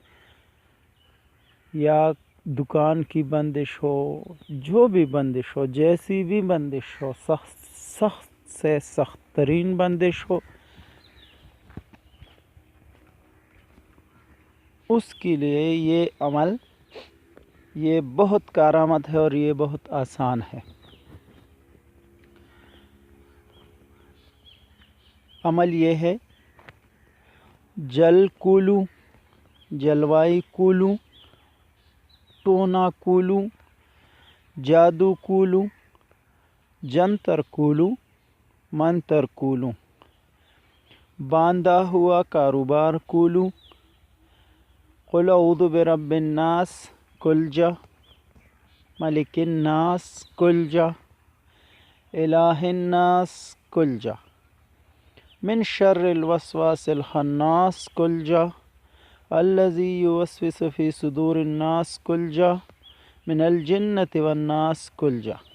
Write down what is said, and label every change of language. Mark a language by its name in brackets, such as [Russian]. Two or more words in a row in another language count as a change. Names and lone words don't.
[Urdu] یا دکان کی بندش ہو، جو بھی بندش ہو، جیسی بھی بندش ہو، سخت سے سخت ترین بندش ہو، اس کے لیے یہ عمل یہ بہت کارآمد ہے اور یہ بہت آسان ہے۔ عمل یہ ہے: جل کولو، جلوائی کولو، ٹونا کولو، جادو کولو، جنتر کولو، منتر کولو، باندھا ہوا کاروبار کولو، [Arabic] قل اعوذ برب الناس [Urdu] کل جا، [Arabic] ملک الناس [Urdu] کل جا، [Arabic] الہ الناس [Urdu] کل جا، [Arabic] من شر الوسواس الخناس [Urdu] کل جا، [Arabic] الذی یوسوس فی صدور الناس [Urdu] کل جا، [Arabic] من الجنۃ والناس [Urdu] کل جا۔